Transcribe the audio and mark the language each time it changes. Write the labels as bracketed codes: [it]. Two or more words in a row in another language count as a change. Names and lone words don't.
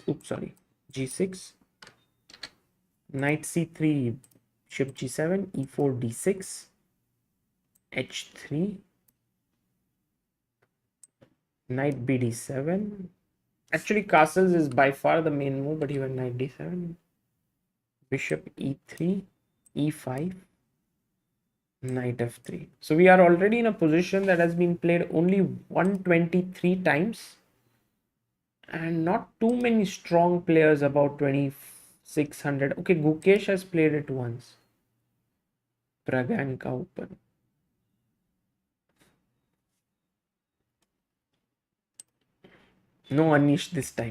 [en] Oops, sorry, g6, knight c3, bishop g7, e4, d6, h3, Knight bd7. Actually, castles is by far the main move, but he went knight d7. Bishop e3, e5, knight f3. So we are already in a position that has been played only 123 times, and not too many strong players, about 2600. Okay, Gukesh has played it once. Praganka Open. No Anish this time.